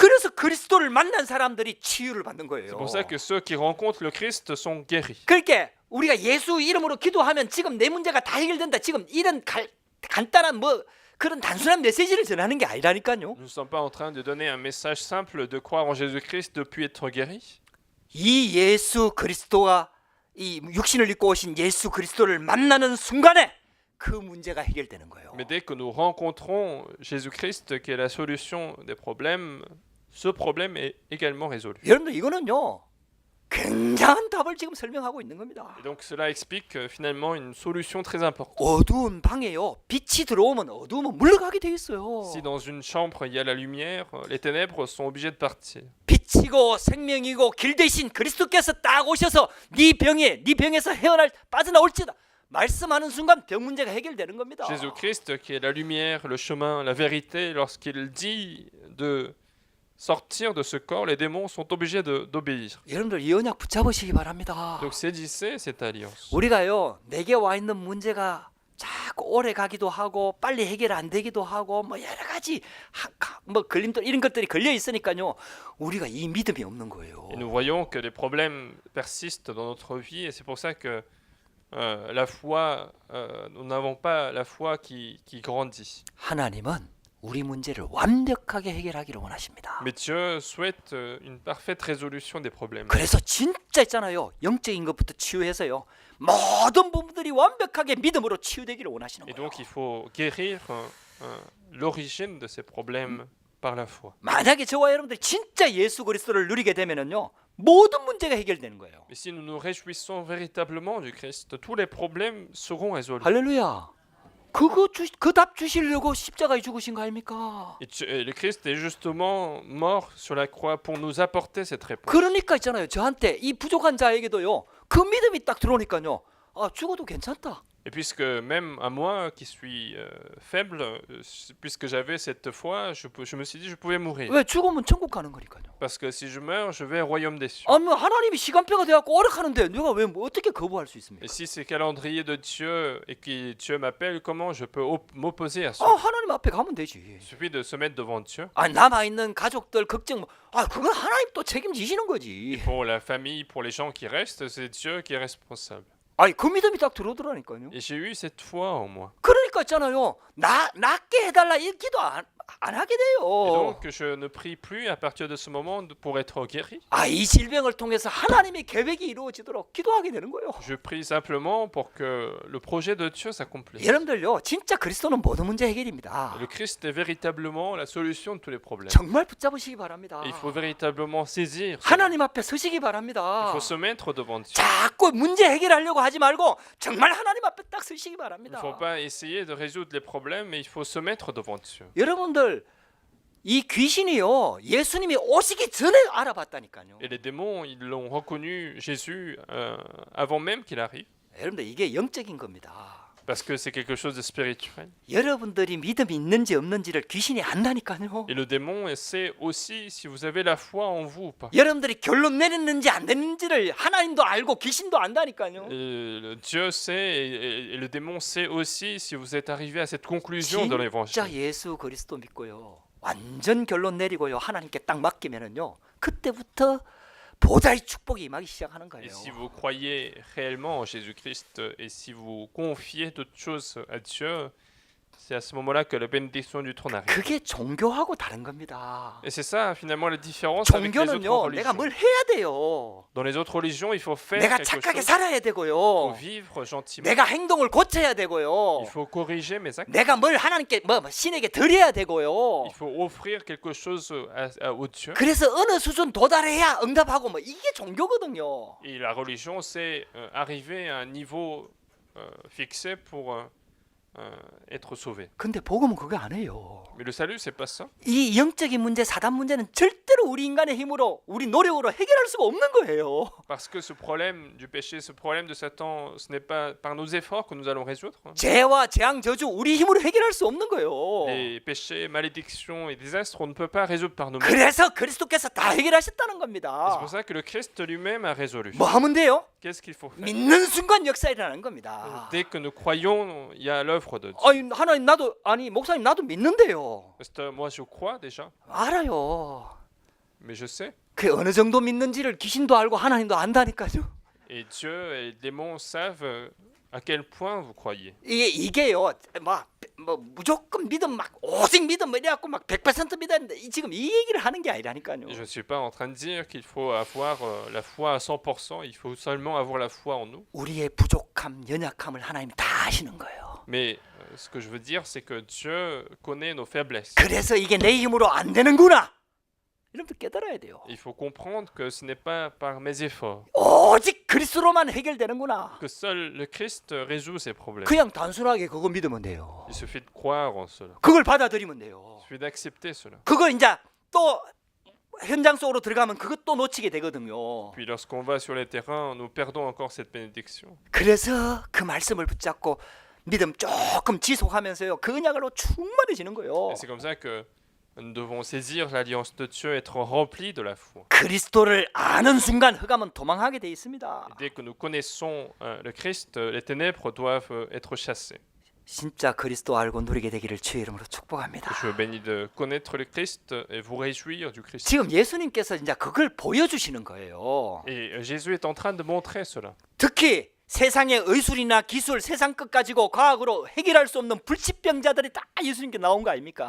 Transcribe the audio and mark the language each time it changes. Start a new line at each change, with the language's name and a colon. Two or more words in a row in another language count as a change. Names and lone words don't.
Korean: 그래서 그리스도를 만난 사람들이 치유를 받는
French: C'est
Korean: 거예요.
French: pour ça que ceux qui rencontrent le Christ sont guéris.
Korean: 그러니까 우리가 예수 이름으로 기도하면 지금 내 문제가 다 해결된다. 지금 이런 간단한 뭐 그런 단순한 메시지를 전하는 게 아니라니까요.
French: Nous ne sommes pas en train de donner un message simple de croire en Jésus-Christ depuis être guéri.
Korean: 이 예수 그리스도가 이 육신을 입고 오신 예수 그리스도를 만나는 순간에 그 문제가 해결되는 거예요.
French: Mais dès que nous rencontrons Jésus-Christ, qui est la solution des problèmes, ce problème est également résolu.
Korean: 여러분들 이거는요. 굉장한 답을 지금 설명하고 있는 겁니다.
French: Et donc cela explique finalement une solution très importante.
Korean: 어두운 방에요. 빛이 들어오면 어두움은 물러가게 돼 있어요.
French: Si dans une chambre il y a la lumière, les ténèbres sont obligées de partir.
Korean: 빛이고 생명이고 길 대신 그리스도께서 딱 오셔서 네 병에서 빠져나올지다. 말씀하는 순간 병 문제가 해결되는 겁니다.
French: Jésus-Christ qui est la lumière, le chemin, la vérité, lorsqu'il dit de sortir de ce corps, les démons sont obligés d'obéir.
Korean: 여러분들 이 언약 붙잡으시기 바랍니다.
French: Donc saisissez cette alliance.
Korean: 우리가요 내게 와 있는 문제가 자꾸 오래 가기도 하고 빨리 해결 안 되기도 하고 뭐 여러 가지 뭐 걸림돌 이런 것들이 걸려 있으니까요 우리가 이 믿음이 없는 거예요.
French: Et nous voyons que les problèmes persistent dans notre vie et c'est pour ça que la foi, nous n'avons pas la foi qui grandit.
Korean: 하나님은 우리 문제를 완벽하게 해결하기를 원하십니다.
French: Mais Dieu souhaite une parfaite résolution des problèmes.
Korean: 그래서 진짜 있잖아요. 영적인 것부터 치유해서요. 모든 부분들이 완벽하게 믿음으로 치유되기를 원하시는
French: Et
Korean: 거예요.
French: donc il faut guérir l'origine de ces problèmes par la foi.
Korean: 만약에 저와 여러분들이 진짜 예수 그리스도를 누리게 되면은요. 모든 문제가 해결되는 거예요.
French: Mais si nous nous réjouissons véritablement du Christ, tous les problèmes seront résolus.
Korean: 할렐루야. 그 답 주시려고 십자가에 죽으신 거 아닙니까?
French: Et le Christ est justement mort sur la croix pour nous apporter cette réponse.
Korean: 그러니까 있잖아요. 저한테 이 부족한 자에게도요. 그 믿음이 딱 들어오니까요. 아, 죽어도 괜찮다.
French: Et puisque même à moi qui suis faible, puisque j'avais cette foi, je me suis dit je pouvais mourir.
Korean: 왜 죽으면 천국 가는 거니까요.
French: Parce que si je meurs, je vais au royaume des cieux.
Korean: 아, 뭐 하나님이 시간표가 돼갖고 오락하는데 내가 왜 어떻게 거부할 수 있습니까?
French: Et si c'est calendrier de Dieu et que Dieu m'appelle, comment je peux m'opposer à ça?
Korean: 하나님 앞에 가면 되지.
French: Il suffit de se mettre devant Dieu.
Korean: 아, 남아 있는 가족들 걱정 그건 하나님 또 책임지시는 거지.
French: Pour la famille, pour les gens qui restent, c'est Dieu qui est responsable.
Korean: 아니 그 믿음이 딱 들어오더라니까요.
French: Et j'ai eu cette foi en moi.
Korean: 그러니까 있잖아요. 낫게 해달라 이 기도 안 하게
French: Et
Korean: 돼요.
French: donc, je ne prie plus à partir de ce moment pour être guéri.
Korean: 이 질병을 통해서 하나님의 계획이 이루어지도록 기도하게 되는 거예요.
French: Je prie simplement pour que le projet de Dieu s'accomplisse.
Korean: 여러분들요, 진짜 그리스도는 모든 문제 해결입니다.
French: Le Christ est véritablement la solution de tous les problèmes.
Korean: 정말 붙잡으시기 바랍니다.
French: Et il faut véritablement saisir cela.
Korean: 하나님 앞에 서시기
French: Il
Korean: 바랍니다.
French: faut se mettre devant Dieu.
Korean: 자꾸 문제 해결하려고 하지 말고 정말 하나님 앞에 딱 서시기
French: Il ne
Korean: 바랍니다.
French: faut pas essayer de résoudre les problèmes, mais il faut se mettre devant Dieu.
Korean: 여러분들 이 귀신이요, 예수님이 오시기 전에 알아봤다니까요.
French: Et les démons, ils l'ont reconnu Jésus avant même qu'il arrive,
Korean: 여러분들 이게 영적인 겁니다.
French: parce que c'est quelque chose de spirituel.
Korean: 여러분들이 믿음이 있는지 없는지를 귀신이 안다니까요.
French: Et le démon sait aussi si vous avez la foi en vous ou pas.
Korean: 여러분들이 결론 내렸는지 안 됐는지를 하나님도 알고 귀신도 안다니까요.
French: Dieu sait et le démon sait aussi si vous êtes arrivé à cette conclusion de
Korean: 진짜
French: l'évangile.
Korean: 예수 그리스도 믿고요, 완전 결론 내리고요, 하나님께 딱 맡기면은요, 그때부터 보좌의 축복이 임하기 시작하는
French: Et
Korean: 거예요.
French: si vous croyez réellement en Jésus-Christ et si vous confiez toutes choses à Dieu, c'est à ce moment-là que la bénédiction du trône arrive.
Korean: 그게 종교하고 다른 겁니다.
French: Et c'est ça finalement la différence avec les autres
Korean: 종교는요, 내가
French: religions.
Korean: 뭘 해야 돼요.
French: Dans les autres religions, il faut faire
Korean: 내가
French: quelque
Korean: 착하게
French: chose,
Korean: 살아야
French: il faut
Korean: 되고요.
French: vivre gentiment,
Korean: 내가 행동을 고쳐야 되고요.
French: il faut corriger mes actes,
Korean: 내가 뭘 하나님께 신에게 드려야 되고요.
French: il faut offrir quelque chose au Dieu.
Korean: 그래서 어느 수준 도달해야 응답하고 이게 종교거든요.
French: Et la religion, c'est arriver à un niveau fixé pour être sauvé.
Korean: 근데 복음은 그거 안 해요.
French: Mais le salut, c'est pas ça.
Korean: 이 영적인 문제, 사단 문제는 절대로 우리 인간의 힘으로, 우리 노력으로 해결할 수가 없는 거예요.
French: Parce que ce problème du péché, ce problème de Satan, ce n'est pas par nos efforts que nous allons résoudre.
Korean: 죄와 재앙, 저주 우리 힘으로 해결할 수 없는 거예요.
French: Les péchés, malédictions et désastres, on ne peut pas résoudre par nous-mêmes.
Korean: 그래서 그리스도께서 다 해결하셨다는
French: C'est
Korean: 겁니다.
French: pour ça que le Christ lui-même a résolu.
Korean: 뭐 하면 돼요?
French: Qu'est-ce qu'il faut faire?
Korean: 믿는 순간 역사 일어나는 겁니다.
French: Dès que nous croyons, il y a l'œuvre de Dieu.
Korean: 하나님 나도, 목사님 나도 믿는데요.
French: Pasteur, moi je crois déjà,
Korean: 알아요.
French: mais je sais.
Korean: 그 어느 정도 믿는지를 귀신도 알고 하나님도 안다니까요.
French: Et Dieu et les démons savent à quel point vous croyez.
Korean: 이게요, 무조건 믿음 오직 믿음 이래갖고 100% 믿었는데 지금 이 얘기를 하는 게 아니라니까요.
French: Je ne suis pas en train de dire qu'il faut avoir la foi à 100%, il faut seulement avoir la foi en nous.
Korean: 우리의 부족함, 연약함을 하나님이 다 아시는 거예요.
French: Mais ce que je veux dire, c'est que Dieu connaît nos faiblesses.
Korean: 그래서 이게 내 힘으로 안 되는구나. 여러분들 깨달아야 돼요.
French: Il faut comprendre que ce n'est pas par mes efforts,
Korean: 오직 그리스도로만 해결되는구나.
French: que seul le Christ résout ces problèmes.
Korean: 그냥 단순하게 그거 믿으면 돼요.
French: Il suffit de croire en cela.
Korean: 그걸 받아들이면 돼요.
French: Il suffit d'accepter cela.
Korean: 그거 이제 또 현장 속으로 들어가면 그것 또 놓치게 되거든요.
French: Puis lorsqu'on va sur les terrains, nous perdons encore cette bénédiction.
Korean: 그래서 그 말씀을 붙잡고 믿음 조금 지속하면서요, 그 언약으로 충만해지는 거예요.
French: Et c'est comme ça que nous devons saisir l'alliance de Dieu, être remplis de la foi.
Korean: 그리스도를 아는 순간 흑암은 도망하게 돼 있습니다.
French: Et dès que nous connaissons le Christ, les ténèbres doivent être chassées.
Korean: 진짜 그리스도 알고 누리게 되기를 주의 이름으로 축복합니다.
French: Je vous bénis de connaître le Christ et vous réjouir du Christ.
Korean: 지금 예수님께서 이제 그걸 보여주시는 거예요.
French: Et Jésus est en train de montrer cela.
Korean: 특히 세상의 의술이나 기술, 세상 것 가지고 과학으로 해결할 수 없는 불치병자들이 다 예수님께 나온 거 아닙니까?